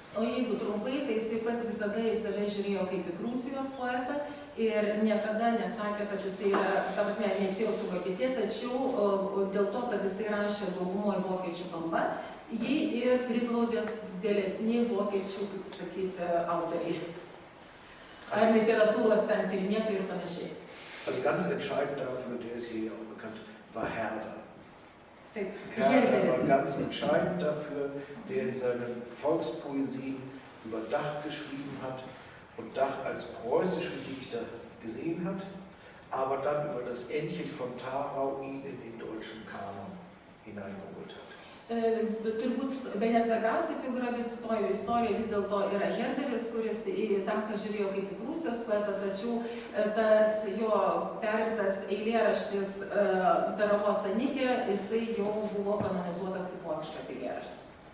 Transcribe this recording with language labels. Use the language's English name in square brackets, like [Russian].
[Lithuanian] O jeigu trumpai, tai jisai pats visada į save žiūrėjo kaip į Prūsijos poetą ir niekada nesakė, kad jisai yra, ta prasme, nesėjo su Vokietija, tačiau dėl to, kad jisai rašė daugumoje vokiečių kalba, jį ir priglaudė vėlesni vokiečių, kaip sakyti, autoriai. Ar literatūros ten tyrinėtojai ir panašiai. [German] Also ganz entscheidend dafür, der ist hier auch bekannt, war Herder. Herder war ganz entscheidend dafür, der in seinen Volkspoesien über Dach geschrieben hat und Dach als preußischen Dichter gesehen hat, aber dann über das Entchen von Tharau ihn in den deutschen Kanon hineingeholt hat. [Lithuanian] Turbūt bene svarbiausia figūra viso istorijoje vis dėlto yra Herderis, kuris į Dachą žiūrėjo kaip į Prūsijos poetą, tačiau tas jo perimtas eilėraštis Taravos Anikė, jisai jau buvo kanonizuotas kaip vokiškas eilėraštis.